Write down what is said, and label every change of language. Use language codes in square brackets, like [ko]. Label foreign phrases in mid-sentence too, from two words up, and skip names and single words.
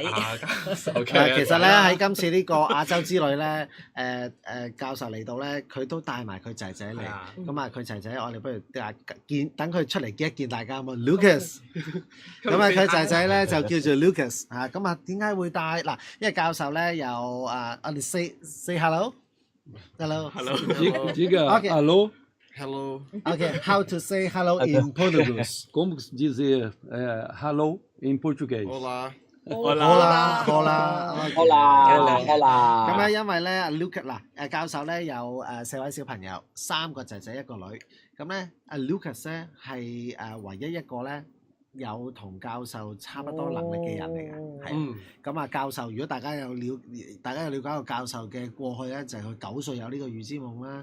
[yue] 其實咧喺今次呢個亞洲之旅咧，教授嚟到咧，佢都帶埋佢仔仔嚟，咁啊佢仔仔，我哋不如等佢出嚟見一見大家嘛 ，Lucas， 咁啊佢仔仔咧就叫做 Lucas 嚇，咁啊點解會帶嗱？因為教授咧有我哋 [en] say hello， [pt] diga alô. [en] Hello. Okay, how to say hello in Portuguese? [pt] Como dizer hello em português? Olá. Olá. [yue] 咁咧，因為咧，Lucas 嗱，教授咧有4位小朋友，3個仔仔1個女。咁咧，Lucas 咧係唯一一個咧有同教授差不多能力嘅人嚟嘅，係。咁啊，教授如果大家有了解過教授嘅過去咧，就係佢9歲有呢個預知夢啦。